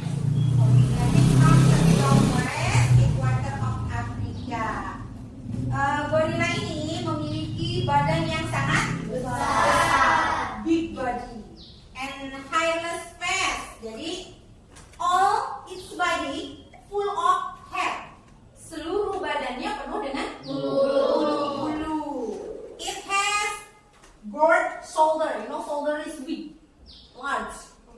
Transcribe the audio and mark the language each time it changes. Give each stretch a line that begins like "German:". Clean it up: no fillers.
English: It comes from West Equator of Africa.
Indonesian: Gorilla ini memiliki badan yang sangat besar,
English: big body, and hairless face.
Indonesian: Jadi
English: all its body full of hair.
Indonesian: Seluruh badannya penuh dengan bulu.
English: It has broad shoulder. You know shoulder is big, large.